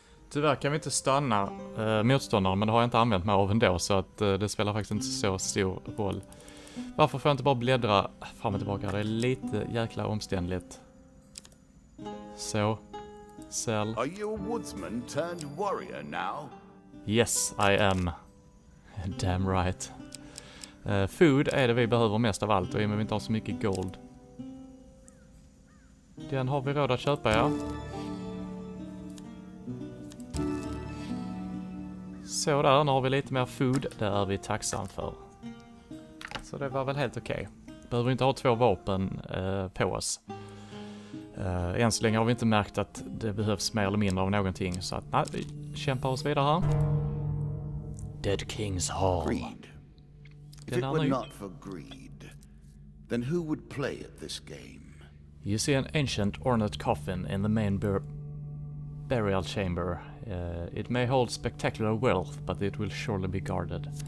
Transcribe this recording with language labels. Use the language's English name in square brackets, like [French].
[Swedish] Tyvärr kan vi inte stanna motståndaren, men det har jag inte använt mig av ändå så att det spelar faktiskt inte så stor roll. Varför får jag inte bara bläddra fram och tillbaka? Det är lite jäkla omständligt. Så. Sell. [English] Are you a woodsman turned warrior now? Yes, I am. Damn right. [Swedish] Food är det vi behöver mest av allt och i och med vi inte har så mycket gold. Den har vi råd att köpa, ja. Så där, nu har vi lite mer food. Det är vi tacksam för. Så det var väl helt okej. Behöver inte ha 2 vapen på oss. Än så länge har vi inte märkt att det behövs mer eller mindre av någonting. Så att nej, vi kämpar oss vidare här. [English] Dead King's Hall. Greed. If it were not for greed, then who would play at this game? You see an ancient ornate coffin in the main burial chamber. It may hold spectacular wealth, but it will surely be guarded.